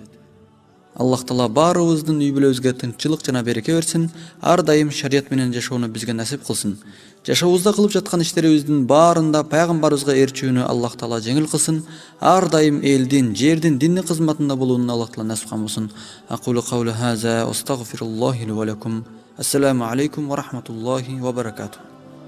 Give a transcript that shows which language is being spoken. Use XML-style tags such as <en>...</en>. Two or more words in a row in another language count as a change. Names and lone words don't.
<ky>Аллах Таала баарыбыздын үй бүлөбүзгө тынччылык жана береке берсин, ар дайым шарият менен жашоону бизге насип кылсын. Жашообузда кылып жаткан иштерибиздин баарында Пайгамбарыбызга ээрчүүнү Аллах Таала жеңил кылсын. Ар дайым элдин, жердин диний кызматында болууну Аллах Таала насип кылсын.</ky> <ar>أقول قولي هذا وأستغفر الله لي ولكم. السلام عليكم ورحمة الله وبركاته.</ar>